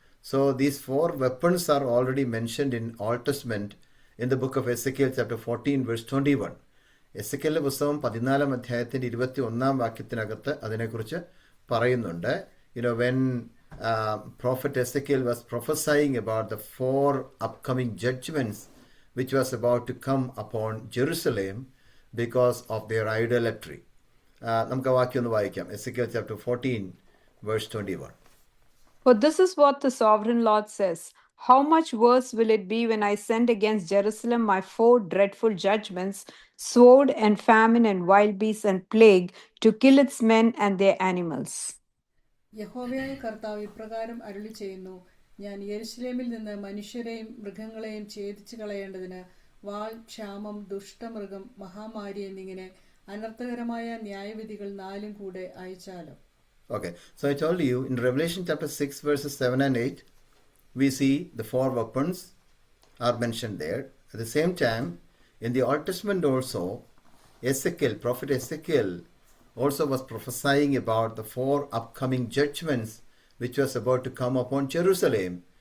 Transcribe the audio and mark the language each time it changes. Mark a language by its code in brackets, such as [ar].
[en] So these 4 weapons are already mentioned in Old Testament in the book of Ezekiel chapter 14 verse 21. [ml] എസെക്കിയേലിന്റെ പുസ്തകം 14-ാം അധ്യായത്തിൻ്റെ 21-ാം വാക്യത്തിനകത്ത് അതിനെക്കുറിച്ച് പറയുന്നുണ്ട്. [en] When Prophet Ezekiel was prophesying about the 4 upcoming judgments which was about to come upon Jerusalem because of their idolatry. [ml] നമുക്ക് ആ വാക്യം ഒന്ന് വായിക്കാം. Ezekiel chapter 14 verse 21. [en] For this is what the sovereign Lord says, how much worse will it be when I send against Jerusalem my 4 dreadful judgments, sword and famine and wild beasts and plague, to kill its men and their animals. [ml] യഹോവയായ കർത്താവ് ഇപ്രകാരം അരുളി ചെയ്യുന്നു, ഞാൻ യെരുശലേമിൽ നിന്ന് മനുഷ്യരെയും മൃഗങ്ങളെയും ഛേദിച്ചു കളയേണ്ടതിന് വാൾ, ക്ഷാമം, ദുഷ്ടമൃഗം, മഹാമാരി എന്നിങ്ങനെ അനർത്ഥകരമായ ന്യായവിധികൾ 4 കൂടെ അയച്ചാലോ. [en] Okay, so I told you in Revelation chapter 6, verses 7 and 8, we see the four weapons are mentioned there. At the same time, in the Old Testament also, prophet Ezekiel also was prophesying about the four upcoming judgments which was about to come upon Jerusalem.